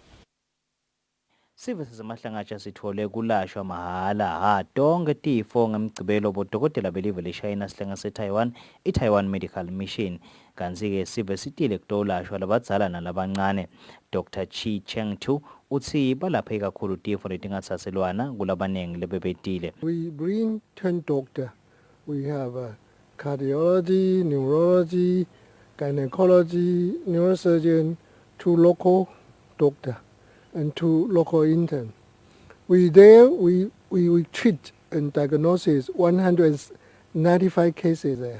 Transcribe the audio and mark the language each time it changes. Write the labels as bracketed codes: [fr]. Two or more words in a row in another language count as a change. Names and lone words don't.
[ss] Sive sezemahlangatsha sithole kulashwa mahala tonke tifo ngemgcibelo bodokotela belive leShayina sihlenge seTaiwan iTaiwan Medical Mission. Kanzi-ke sive sitile kutolashwa labadzala nalabancane. Dr. Chi Cheng Tu uthi balaphe kakhulu tifo letingathathelwana kulabaningi lebebetile. [en] We bring 10 doctors. We have cardiology, neurology, gynecology, neurosurgeon, 2 local doctors and 2 local interns. We treat and diagnose 195 cases there.